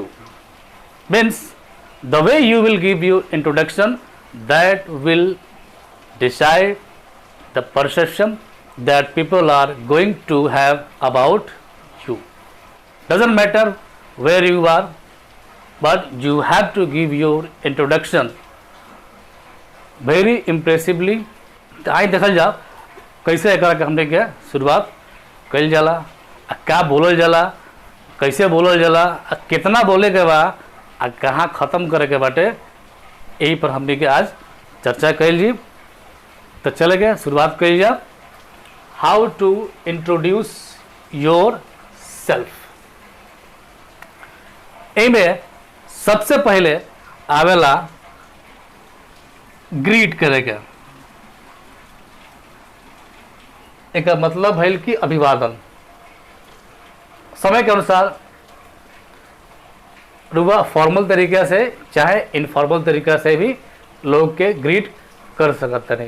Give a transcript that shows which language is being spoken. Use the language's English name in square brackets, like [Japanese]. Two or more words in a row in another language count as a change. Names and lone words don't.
[English] Means the way you will give your introduction, that will decide the perception that people are going to have about you. Doesn't matter where you are, but you have to give your introduction very impressively. [Bhojpuri] आई देखल जा कैसे एकरा के हमने के शुरुआत कइल जाला, क्या बोलल जाला, कैसे बोलल जाला, कितना बोले के बा, कहाँ ख़त्म करे के बाटे, यही पर हमने के आज चर्चा कइल जी। तो चले गए शुरुआत कइल जा। [English] How to introduce yourself. [Bhojpuri] एमे सबसे पहले आवेला ग्रीट करे के। एक मतलब है कि अभिवादन। समय के अनुसार रुआ फॉर्मल तरीके से चाहे इनफॉर्मल तरीका से भी लोग के ग्रीट कर सकते नहीं।